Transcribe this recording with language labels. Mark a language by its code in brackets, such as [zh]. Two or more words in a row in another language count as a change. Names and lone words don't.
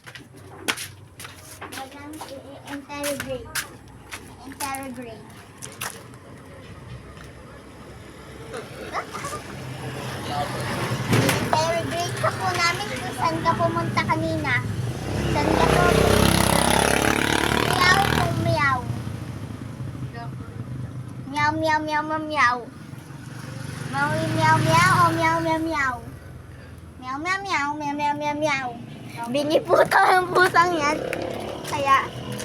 [tl] Walang i-interrogate. Interrogate. Interrogate ka po namin kung saan ka pumunta kanina. Saan ka po? Meow po meow. Meow, meow, meow, meow, meow. Meow, meow, meow, o meow, meow, meow. Meow, meow, meow, meow, meow, meow, meow. Bingi po ang pusang yan. Kaya,